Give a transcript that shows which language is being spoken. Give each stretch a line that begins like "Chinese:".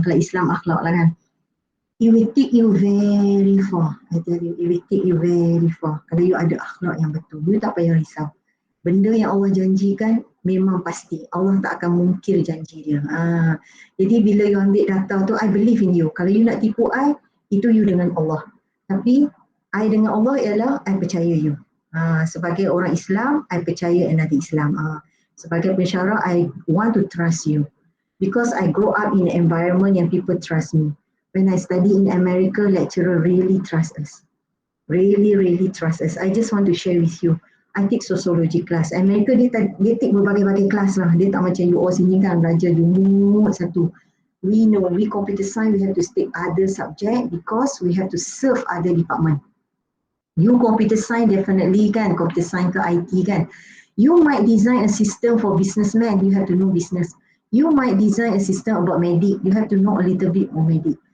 Malay: Kalau Islam akhlak lah kan.
English: It will take you very far. I tell you, it will take you very far.
Malay: Kalau you ada akhlak yang betul, you tak payah risau. Benda yang Allah janjikan memang pasti. Allah tak akan mungkir janji dia. Jadi bila you ambil data tu, I believe in you. Kalau you nak tipu I, itu you dengan Allah. Tapi I dengan Allah ialah I percaya you. Sebagai orang Islam, I percaya another Islam. Sebagai pensyarah,
English: I want to trust you. because I grow up in an environment
Malay: yang
English: people trust me. When I study in America, lecturer really trust us. Really trust us. I just want to share with you. I take sociology class.
Malay: Amerika dia take berbagai-bagai kelas lah. Dia tak macam you all sini kan belajar jumut satu.
English: We know, we computer science, we have to take other subject because we have to serve other department. You computer science definitely kan, computer science ke IT kan. You might design a system for businessman, you have to know business. You might design a system about medic, you have to know a little bit more medic.